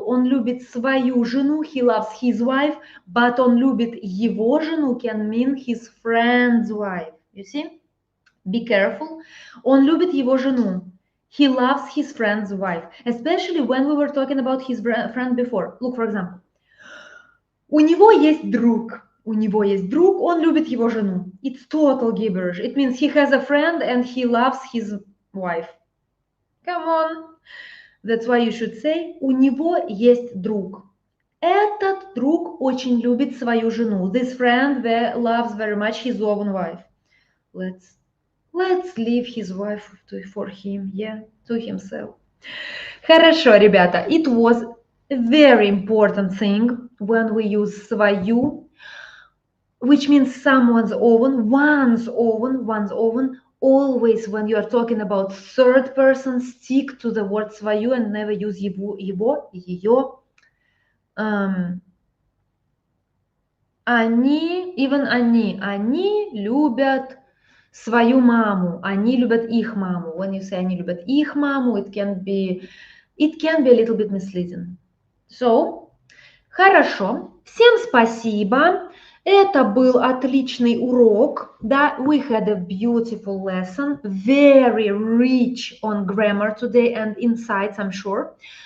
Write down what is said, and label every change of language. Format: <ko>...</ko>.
<ru>Он любит свою жену,</ru> <en>he loves his wife, but</en> <ru>он любит его жену</ru> <en>can mean his friend's wife. You see? Be careful.</en> <ru>Он любит его жену.</ru> <en>He loves his friend's wife, especially when we were talking about his friend before. Look, for example.</en> <ru>У него есть друг. У него есть друг, он любит его жену.</ru> <en>It's total gibberish. It means he has a friend and he loves his wife. Come on. That's why you should say,</en> <ru>у него есть друг. Этот друг очень любит свою жену.</ru> <en>This friend loves very much his own wife. Let's leave his wife for him, yeah, to himself.</en> <ru>Хорошо, ребята.</ru> <en>It was a very important thing when we use свою, which means someone's own, one's own. Always when you are talking about third person, stick to the word свою and never use его, ее.</en> <ru>Они любят свою маму, они любят их маму.</ru> <en>When you say</en> <ru>они любят их маму,</ru> <en>it can be a little bit misleading.</en> <ru>So, хорошо. Всем спасибо. Это был отличный урок.</ru> <en>Да, we had a beautiful lesson, very rich on grammar today and insights, I'm sure.</en>